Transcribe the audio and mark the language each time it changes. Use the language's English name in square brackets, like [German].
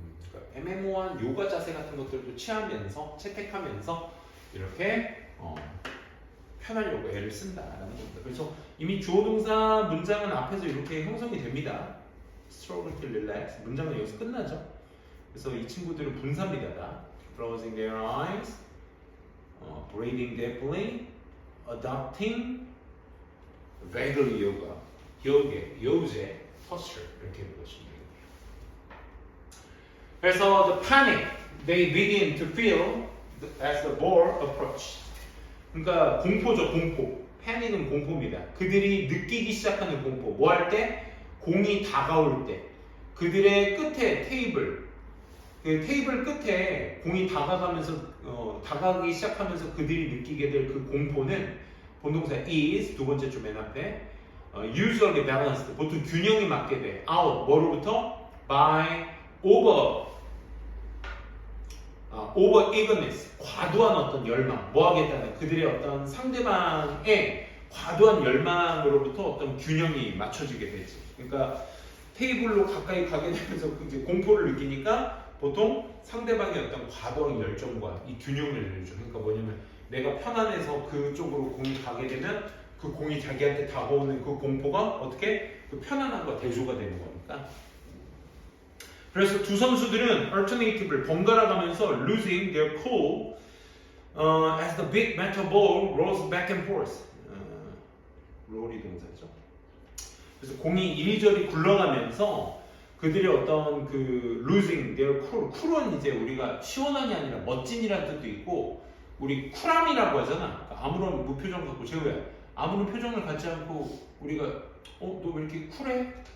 [Korean] 그러니까 애매모호한 요가 자세 같은 것들도 취하면서 채택하면서 이렇게 편하려고 애를 쓴다라는 겁니다. 그래서 이미 주어동사 문장은 앞에서 이렇게 형성이 됩니다. [English] Struggle to relax [Korean] 문장은 여기서 끝나죠. 그래서 이 친구들은 분사입니다. 다. [English] Closing their eyes, breathing deeply, adopting vaguely yoga, [Korean] 요제, [English] posture 이렇게 보시면 됩니다. [Korean] 그래서 [English] the panic they begin to feel as the ball approach. [Korean] 그러니까 공포죠, 공포. 패닉은 공포입니다. 그들이 느끼기 시작하는 공포. 뭐 할 때? 공이 다가올 때. 그들의 끝에 테이블 그 테이블 끝에 공이 다가가기 시작하면서 그들이 느끼게 될 그 공포는 본동사 is 두 번째 줄 맨 앞에 [English] usually balanced [Korean] 보통 균형이 맞게 돼. out 뭐로부터? [English] by over eagerness [Korean] 과도한 어떤 열망 뭐 하겠다는 그들의 어떤 상대방의 과도한 열망으로부터 어떤 균형이 맞춰지게 되지. 그러니까 테이블로 가까이 가게 되면서 이제 공포를 느끼니까 보통 상대방의 어떤 과도한 열정과 이 균형을 내려줘. 그러니까 뭐냐면 내가 편안해서 그쪽으로 공이 가게 되면 그 공이 자기한테 다가오는 그 공포가 어떻게 그 편안함과 대조가 되는 거니까. 그래서 두 선수들은 alternative를 번갈아 가면서 [English] losing their cool as the big metal ball rolls back and forth. [Korean] 롤이 동사죠. 그래서 공이 이리저리 굴러가면서 그들의 어떤 그 [English] losing their cool, [Korean] cool은 이제 우리가 시원한이 아니라 멋진이라는 뜻도 있고 우리 쿨함이라고 하잖아. 그러니까 아무런 무표정 갖고 재우야 아무런 표정을 갖지 않고 우리가 너 왜 이렇게 쿨해?